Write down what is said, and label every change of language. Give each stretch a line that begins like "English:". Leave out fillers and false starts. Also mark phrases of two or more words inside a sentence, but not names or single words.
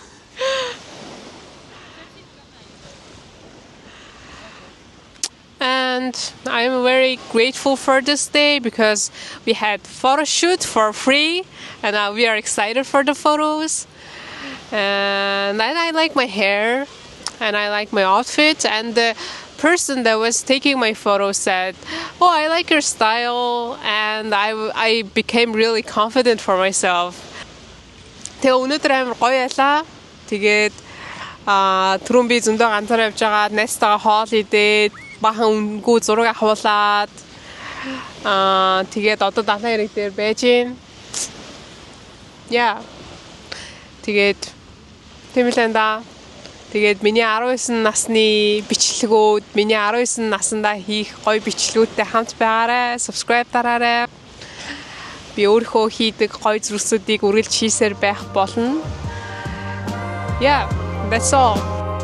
English: And I'm very grateful for this day because we had photo shoot for free, and we are excited for the photos. And I like my hair, and I like my outfit. And the person that was taking my photo said, "Oh, I like your style," and I became really confident for myself.
Mongolian: Тэгээ өнөөдөр амар гоё ялаа. Тэгээд түрүүн би зөндөө ганцаараа явж байгаа найстайгаа хоол идээд бахан өнгөө зураг авуулаад тэгээд одоо далайн хэрэг дээр байж гин. Яа. Тэгээд тэмэлэнда. Тэгээд миний 19 насны бичлэгүүд, миний 19 наснда хийх гоё бичлэгүүдтэй хамт байгаарай. Subscribe дараарай. Би өөрөө хийдэг гоё зүйлсүүдийг үргэлж хийсээр байх болно.
English: Yeah, that's all.